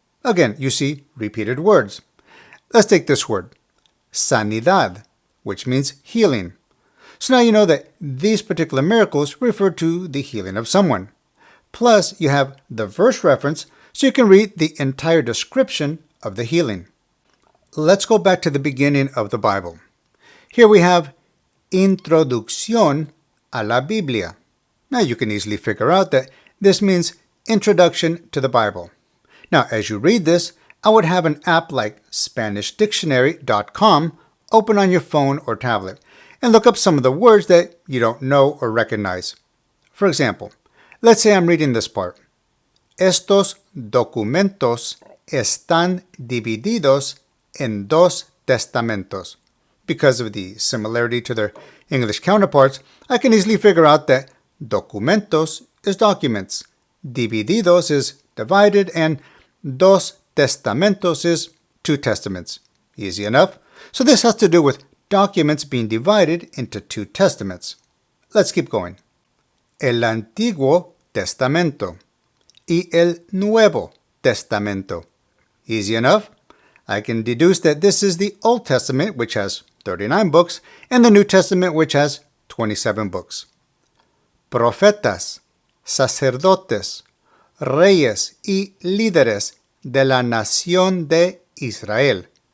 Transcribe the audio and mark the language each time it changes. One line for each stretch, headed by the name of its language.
English: Again, you see repeated words. Let's take this word, sanidad, which means healing. So now you know that these particular miracles refer to the healing of someone. Plus, you have the verse reference so you can read the entire description of the healing. Let's go back to the beginning of the Bible. Here we have
Spanish: Introducción a la Biblia.
English: Now you can easily figure out that this means Introduction to the Bible. Now, as you read this, I would have an app like SpanishDictionary.com open on your phone or tablet and look up some of the words that you don't know or recognize. For example, let's say I'm reading this part.
Spanish: Estos documentos están divididos en 2 testamentos.
English: Because of the similarity to their English counterparts, I can easily figure out that documentos is documents, divididos is divided, and dos testamentos is 2 testaments. Easy enough. So this has to do with documents being divided into 2 testaments. Let's keep going.
Spanish: El Antiguo Testamento y el Nuevo Testamento.
English: Easy enough. I can deduce that this is the Old Testament, which has 39 books, and the New Testament, which has 27 books.
Spanish: Profetas, sacerdotes, reyes y líderes de la nación de Israel.